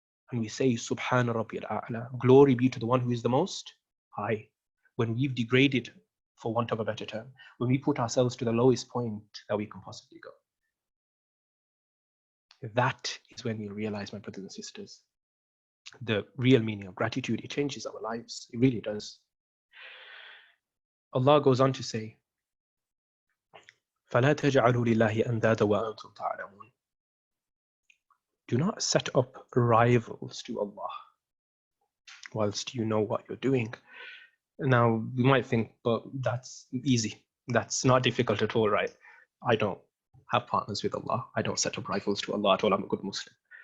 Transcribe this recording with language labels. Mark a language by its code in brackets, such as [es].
[en] And we say, Subhana Rabbiyal A'la, glory be to the one who is the most high. When we've degraded, for want of a better term, when we put ourselves to the lowest point that we can possibly go. That is when we realize, my brothers and sisters, the real meaning of gratitude. It changes our lives. It really does. Allah goes on to say, [ar] فَلَا تَجْعَلُوا لِلَّهِ أَنْدَادًا وَأَنْتُمْ تَعْلَمُونَ. [en] Do not set up rivals to Allah whilst you know what you're doing. Now, you might think, but that's easy. That's not difficult at all, right? I don't have partners with Allah. I don't set up rivals to Allah at all. I'm a good Muslim.